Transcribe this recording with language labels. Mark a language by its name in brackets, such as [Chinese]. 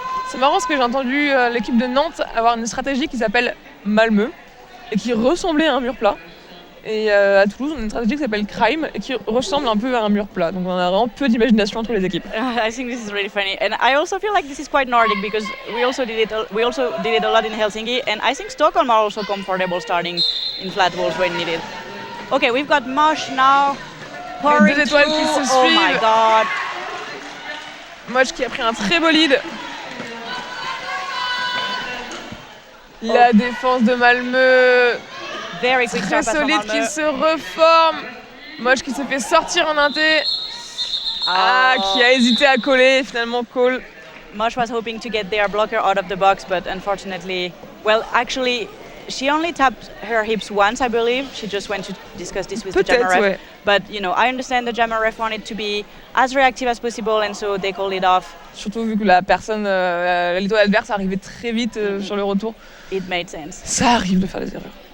[French] C'est marrant parce que j'ai entendu l'équipe de Nantes avoir une stratégie qui s'appelle Malmö et qui ressemblait à un mur plat. Et à Toulouse, on a une stratégie qui s'appelle Crime et qui ressemble un peu à un mur plat. Donc on a vraiment peu d'imagination entre les équipes. [English] I think this is really funny, and I also feel like this is quite Nordic because we also did it a lot in Helsinki, and I think Stockholm are also comfortable starting in flat walls when needed. Okay, we've got Mosh now. [French] Les 2 étoiles qui se suivent. [English] Oh my god. [French] Mosh qui a pris un très beau lead. La défense de Malmö. [English] Very quick [French] très [English] start [French] solide qui se reforme. Mosh qui se fait sortir en inté. Qui a hésité à coller, finalement call. [English] Mosh was hoping to get their blocker out of the box, but unfortunately, well, actually, she only tapped her hips once, I believe. She just went to discuss this with the Jammer ref. [French] Ouais. [English] But, you know, I understand the Jammer ref wanted to be as reactive as possible, and so they called it off. [French] Surtout vu que la personne, l'étoile adverse arrivait très vite sur le retour. [English] It made sense. [French] Ça arrive de faire des erreurs.